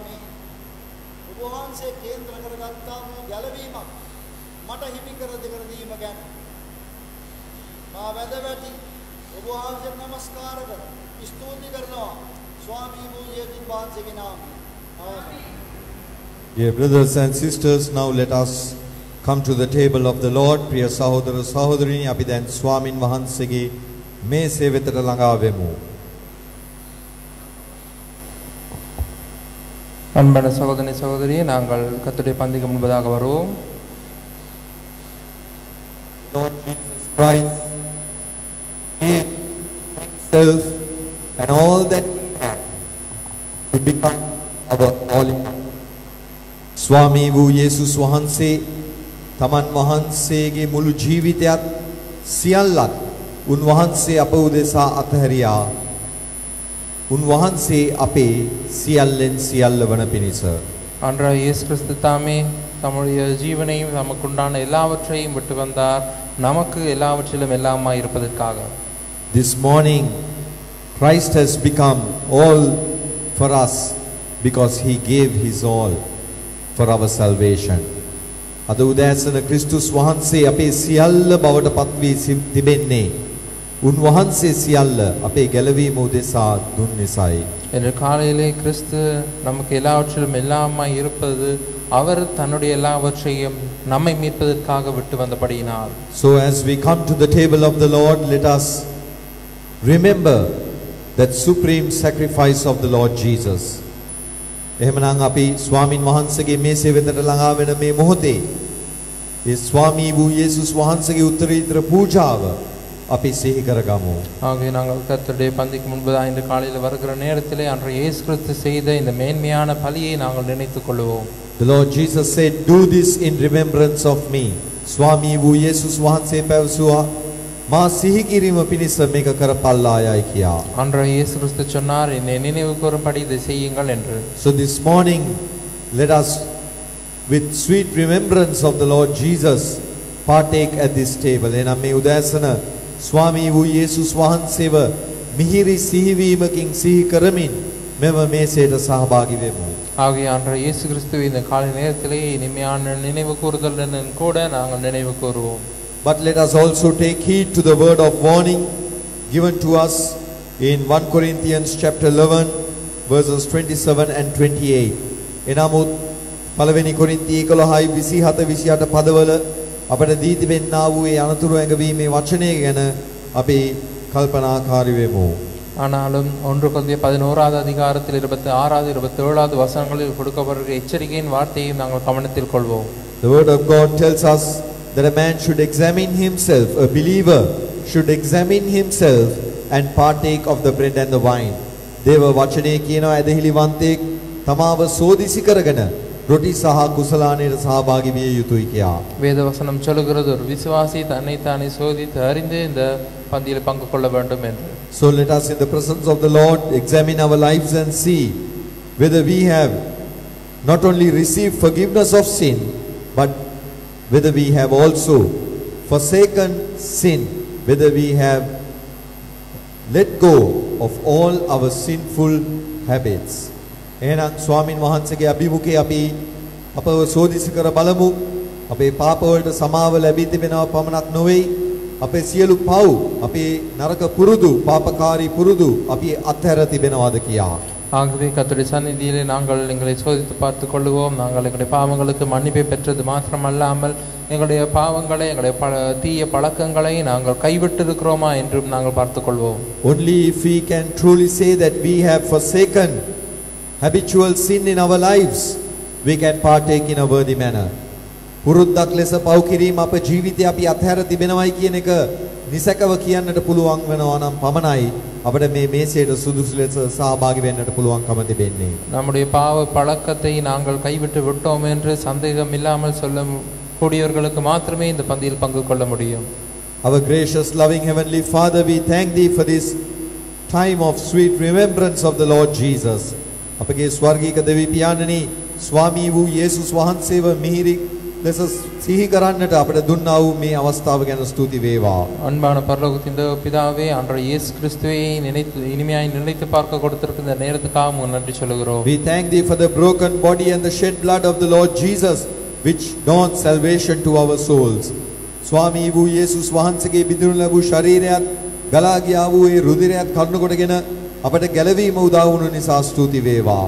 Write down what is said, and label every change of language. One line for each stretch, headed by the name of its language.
Sinhala: මේ ඔබ වහන්සේ කේන්ද්‍ර කරගත්තා වූ ගැලවීමක් මට හිමි කර දීම ගැන මා වැදවැටි ඔබ වහන්සේට නමස්කාර කර ස්තුති කරනවා ස්වාමී වූ යේසුස් වහන්සේගේ නාමයෙන්. ආමේන්.
English: Dear brothers and sisters, now let us come to the table of the Lord.
Sinhala: Priya sahodara sahodarini, අපි දැන් ස්වාමින් වහන්සේගේ මේසේ වෙතට ළඟා වෙමු.
Tamil: அன்பான சகோதரி சகோதரியே, நாங்கள் கர்த்தருடைய பந்திக்கு முன்பதாக வருவோம்.
English: Lord Jesus Christ, He Himself and all that He has to become our all.
Sinhala: ස්වාමී වූ යේසුස් වහන්සේ තමන් වහන්සේගේ මුළු ජීවිතයත් සියල්ලත් උන්වහන්සේ අප උදෙසා අතහැරියා. උන්වහන්සේ අපේ සියල්ලෙන් සියල්ල වන පිණිස.
Tamil: ஆண்டவராகிய இயேசு கிறிஸ்து தாமே தம்முடைய ஜீவனையும் நமக்குண்டான எல்லாவற்றையும் விட்டு வந்தார், நமக்கு எல்லாவற்றிலும் எல்லாமாய் இருப்பதற்காக.
English: This morning Christ has become all for us because He gave His all for our salvation.
Sinhala: අද උදෑසන ක්‍රිස්තුස් වහන්සේ අපේ සියල්ල බවට පත් වී තිබෙන්නේ උන්වහන්සේ සියල්ල අපේ ගැලවීම උදෙසා දුන් නිසායි.
Tamil: இன்று காலையிலே கிறிஸ்து நமக்கு எல்லாவற்றிலும் எல்லாமாய் இருப்பது அவர் தன்னுடைய எல்லாவற்றையும் நம்மை மீட்பதற்காக விட்டு வந்தபடியினால்.
English: So as we come to the table of the Lord, let us remember that supreme sacrifice of the Lord Jesus.
Sinhala: එහෙමනම් අපි ස්වාමින් වහන්සේගේ මේසේ වෙතට ළඟා වෙන මේ මොහොතේ ඒ ස්වාමී වූ යේසුස් වහන්සේගේ උත්තරීතර පූජාව අපි සිහි කරගමු.
Tamil: ஆகவே நாங்கள் கர்த்தருடைய பந்திக்கு முன்பதாக இன்று காலையில் வருகிற நேரத்திலே அன்று இயேசு கிறிஸ்து செய்த இந்த மேன்மையான பலியை நாங்கள் நினைத்துக் கொள்வோம்.
English: The Lord Jesus said, "Do this in remembrance of me."
Sinhala: ස්වාමී වූ යේසුස් වහන්සේ පැවසුවා, "මා සිහි කිරීම පිණිස මේක කරපල්ලායයි" කියා.
Tamil: அன்று இயேசு கிறிஸ்து சொன்னார், என்னை நினைவு கூறும்படி இதை செய்யுங்கள் என்று.
English: So this morning, let us, with sweet remembrance of the Lord Jesus, partake at this table.
Sinhala: එනම් මේ උදෑසන ස්වාමී වූ යේසුස් වහන්සේව මිහිරි සිහිවීමකින් සිහි කරමින් මෙම මේසයට සහභාගී වෙමු.
Tamil: ஆகிய அன்று இயேசு கிறிஸ்து இந்த காலை நேரத்திலே இனிமையான நினைவு கூறுதலுடன் கூட நாங்கள் நினைவு கூறுவோம்.
English: But let us also take heed to the word of warning given to us in 1 Corinthians chapter 11 verses 27 and 28.
Sinhala: එනමුත් පළවෙනි කොරින්ති 11 27 28 පදවල අපට දී තිබෙනා වූ ඒ අනතුරු ඇඟවීමේ වචනය ගැන අපි කල්පනාකාරී වෙමු.
Tamil: ஆனாலும் 1 கொரிந்தியர் 11வது அதிகாரத்தில் 26வது 27வது வசனங்களில் கொடுக்கப்படுகிற எச்சரிக்கையின் வார்த்தையை நாங்கள் கவனத்தில் கொள்வோம்.
English: The word of God tells us that a man should examine himself, a believer should examine himself and partake of the bread and the wine.
Sinhala: දේව වචනේ කියනවා ඇදහිලිවන්තයෙක් තමාව සෝදිසි කරගෙන රොටි සහ කුසලානයට සහභාගී විය යුතුයි කියා.
Tamil: வேதவசனம் சொல்லுகிறது ஒரு விசுவாசி தன்னை தானே சோதித்து அறிந்து இந்த பந்தியில் பங்கு கொள்ள வேண்டும் என்று.
English: So let us in the presence of the Lord examine our lives and see whether we have not only received forgiveness of sin, but whether we have also forsaken sin, whether we have let go of all our sinful habits.
Sinhala: එහෙනම් ස්වාමින් වහන්සේගේ අභිමුඛයේ අපි අපව සෝදිසි කර බලමු. අපේ පාප වලට සමාව ලැබී තිබෙනවා පමණක් නොවේ. අපේ සියලු පව්, අපේ නරක පුරුදු, පාපකාරී පුරුදු අපි අත්හැර තිබෙනවාද කියා.
Tamil: ஆகவே கர்த்தருடைய சந்நிதியிலே நாங்கள் எங்களை சோதித்து பார்த்து கொள்ளுவோம். நாங்கள் எங்களுடைய பாவங்களுக்கு மன்னிப்பை பெற்றது மாத்திரமல்லாமல் எங்களுடைய பாவங்களை, எங்களுடைய தீய பழக்கங்களை நாங்கள் கைவிட்டு இருக்கிறோமா என்றும் நாங்கள் பார்த்து கொள்வோம்.
English: Only if we can truly say that we have forsaken habitual sin in our lives, we can partake in a worthy manner.
Sinhala: පුරුද්දක් ලෙස පව් කිරීම අප ජීවිතේ අපි අත්හැර තිබෙනවයි කියන එක නිසකව කියන්නට පුළුවන් වෙනවා නම් පමණයි අපිට මේ මේසයට සුදුසු ලෙස සහභාගී වෙන්නට පුළුවන්කම තිබෙන්නේ.
Tamil: நம்முடைய பாவ பழக்கத்தை நாங்கள் கைவிட்டு விட்டோம் என்று சந்தேகம் இல்லாமல் சொல்ல கூடியவர்களுக்கு மாத்திரமே இந்த பந்தியில் பங்கு கொள்ள முடியும்.
English: Our gracious loving heavenly Father, we thank thee for this time of sweet remembrance of the Lord Jesus.
Sinhala: අපගේ ස්වර්ගීය දෙවි පියාණනි, ස්වාමී වූ යේසුස් වහන්සේව මිහිරි ලෙස සිහි කරන්නට අපට දුන්නා වූ මේ අවස්ථාව ගැන ස්තුති වේවා.
Tamil: அன்பான பரலோகத்தின் பிதாவே, ஆண்டவர் இயேசு கிறிஸ்துவை இனிமையாய் நினைத்து பார்க்க கொடுத்திருக்கிற இந்த நேரத்துக்காக நன்றி சொல்கிறோம்.
English: We thank thee for the broken body and the shed blood of the Lord Jesus, which dawns salvation to our souls.
Sinhala: ස්වාමී වූ යේසුස් වහන්සේගේ බිඳුණු ලැබූ ශරීරයත් ගලා ගියා වූ ඒ රුධිරයත් කරුණු කොටගෙන අපට ගැලවීම උදා වුණු නිසා ස්තුති වේවා.